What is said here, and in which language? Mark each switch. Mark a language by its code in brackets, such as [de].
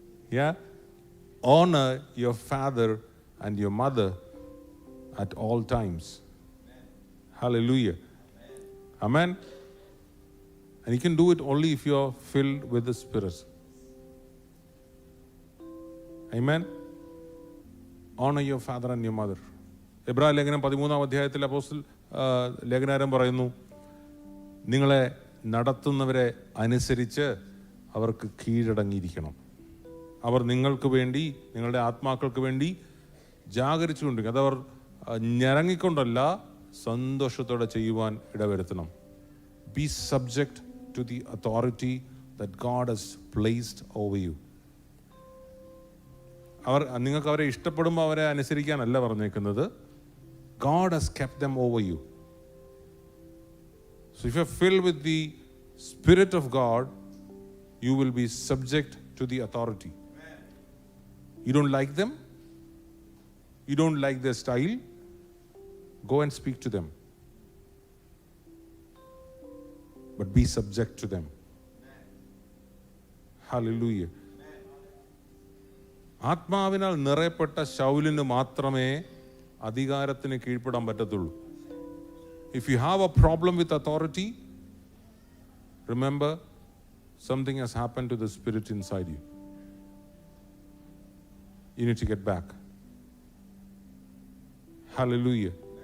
[en] Yeah, honor your father and your mother at all times. Hallelujah. Amen. And you can do it only if you are filled with the Spirit. Amen. Honor your father and your mother. [ml] എബ്രായ ലേഖനം 13-ാം അധ്യായത്തിൽ അപ്പോസ്തലൻ ലേഖനകാരൻ പറയുന്നു, നിങ്ങളെ നടത്തുന്നവരെ അനുസരിച്ച് അവർക്ക് കീഴടങ്ങിയിരിക്കണം. അവർ നിങ്ങൾക്ക് വേണ്ടി, നിങ്ങളുടെ ആത്മാക്കൾക്ക് വേണ്ടി ജാഗരിച്ചുകൊണ്ടിരിക്കും. അതവർ ഞരങ്ങിക്കൊണ്ടല്ല, സന്തോഷത്തോടെ ചെയ്യുവാൻ ഇടവരുത്തണം. [en] Be subject to the authority that God has placed over you. [ml] നിങ്ങൾക്ക് അവരെ ഇഷ്ടപ്പെടുമ്പോൾ അവരെ അനുസരിക്കാനല്ല പറഞ്ഞേക്കുന്നത്. [en] God has kept them over you. So if you're filled with the Spirit of God, you will be subject to the authority. You don't like them? You don't like their style? Go and speak to them. But be subject to them. Hallelujah. [ml] ആത്മാവിനാൽ നിറയപ്പെട്ട ശൗലിന് മാത്രമേ അധികാരത്തിന് കീഴ്പ്പെടാൻ പറ്റത്തുള്ളൂ. [en] If you have a problem with authority, remember something has happened to the spirit inside you. You need to get back. Hallelujah.